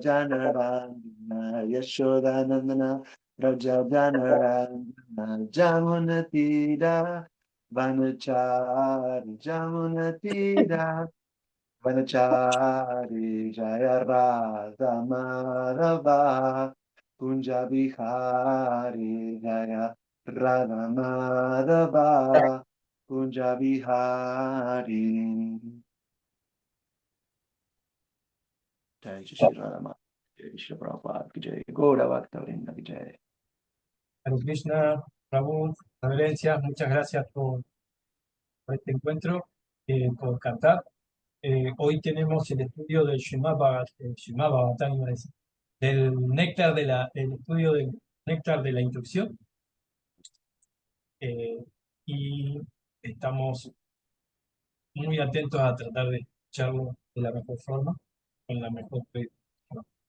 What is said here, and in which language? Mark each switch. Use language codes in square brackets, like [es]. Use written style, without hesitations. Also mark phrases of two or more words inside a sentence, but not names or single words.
[sa] जनरनन्दन यशोदानन्दन राज जनरनन्दन यमुनातीर वनचारी यमुनातीर वनचारी जय राधा माधव कुञ्ज बिहारी जय राधा माधव कुञ्ज बिहारी [hi] जय श्री राधा जय श्री प्रभुपाद की जय गौर भक्त वृन्द की जय. [es] Hare Krishna, Prabhu, reverencias, muchas gracias por este encuentro, por cantar. Hoy tenemos el estudio del Srimad Bhagavatam, iba a decir, del néctar el estudio del néctar de la instrucción, y estamos muy atentos a tratar de escucharlo de la mejor forma, con la mejor forma.